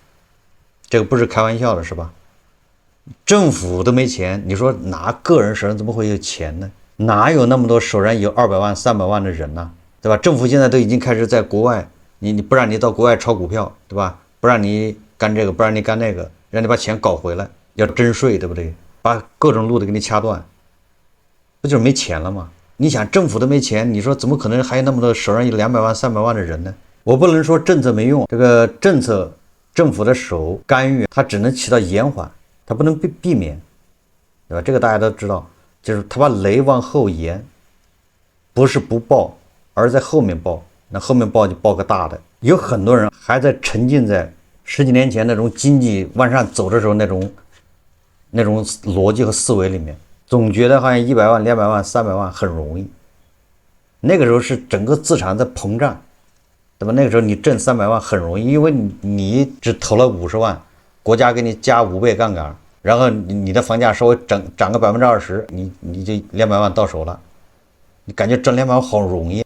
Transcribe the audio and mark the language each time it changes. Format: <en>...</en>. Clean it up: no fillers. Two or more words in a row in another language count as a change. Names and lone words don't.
<zh>這個不是開玩笑的，是吧？政府都沒錢，你說哪個人手上怎麼會有錢呢？哪有那麼多手上有200萬、300萬的人呢？對吧？政府現在都已經開始在國外，你不讓你到国外炒股票，对吧？不让你幹這個，不讓你幹那個，讓你把錢搞回來，要徵稅，对不對？把各種路都給你掐斷，不就是沒錢了嗎？你想政府都沒錢，你說怎麼可能還有那麼多手上有200萬、300萬的人呢？我不能說政策沒用，这個政策政府的手干預，它只能起到延緩，它不能避免，對吧？這個大家都知道，就是它把雷往後延，不是不爆，而在後面爆，那後面爆就爆個大的。有很多人還在沉浸在10幾年前那種經濟往上走的時候那種邏輯和思維裡面，總覺得好像100萬、200萬、300萬很容易。那個時候是整個資產在膨脹，對吧？那個時候你掙300萬很容易，因為你只投了50萬，國家給你加5倍槓桿，然後你的房價稍微漲個20%，你就200萬到手了，你感覺掙200萬好容易。</zh>